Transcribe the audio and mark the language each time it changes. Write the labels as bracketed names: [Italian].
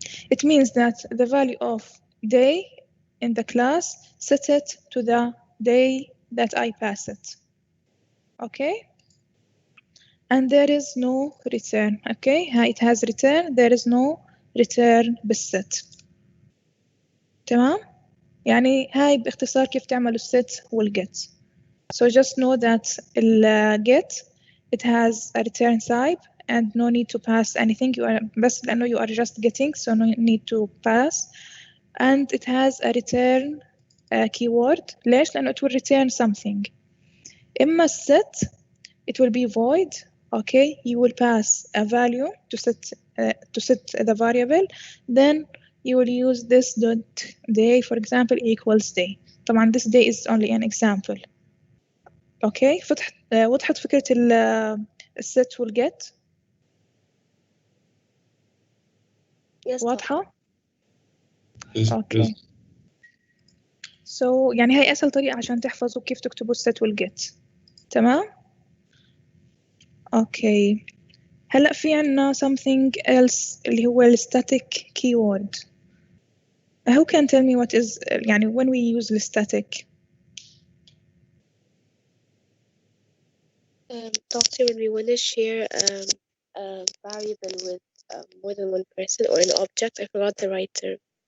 [English] It means that the value of day in the class, set it to the day that I pass it. Okay? And there is no return. Okay? It has return, there is no return بالset. [Arabic] تمام؟ يعني هاي باختصار كيف تعملوا الset والget. [English] So just know that get, it has a return type and no need to pass anything. You are [Arabic] بس لأنه [English] you are just getting, so no need to pass. And it has a return keyword. [Arabic] ليش؟ لأنه [English] it will return something. إما set, it will be void. Okay, you will pass a value to set the variable. Then you will use this dot day, for example, equals day. طبعا this day is only an example. [Arabic] Okay, وضحت فكرة الset والget؟ [English] Yes. [Arabic] واضحة؟ [English] Yes, Okay. yes. [Arabic] So يعني هاي أسهل طريقة عشان تحفظوا كيف تكتبوا الset والget. تمام؟ Okay. هلأ في عنا [English] something else [Arabic] اللي هو static keyword. [English] Who can tell me what is يعني when we use the static? Doctor, when we want to share a variable with more than one person or an object, I forgot the right term.